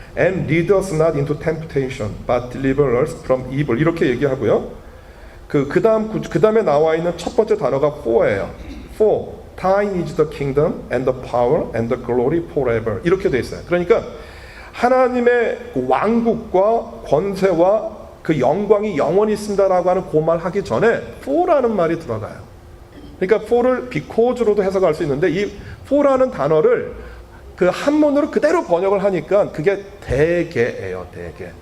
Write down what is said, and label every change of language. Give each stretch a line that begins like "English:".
English: And lead us not into temptation, but deliver us from evil.
Korean: 이렇게 얘기하고요. 그 다음에 나와 있는 첫 번째 단어가 for예요.
English: For thine is the kingdom and the power and the glory forever.
Korean: 이렇게 돼 있어요. 그러니까 하나님의 왕국과 권세와 그 영광이 영원히 있습니다라고 하는 그 말 하기 전에 for라는 말이 들어가요. 그러니까 for를 because로도 해석할 수 있는데 이 for라는 단어를 한문으로 그대로 번역을 하니까 그게 대개예요. 대개.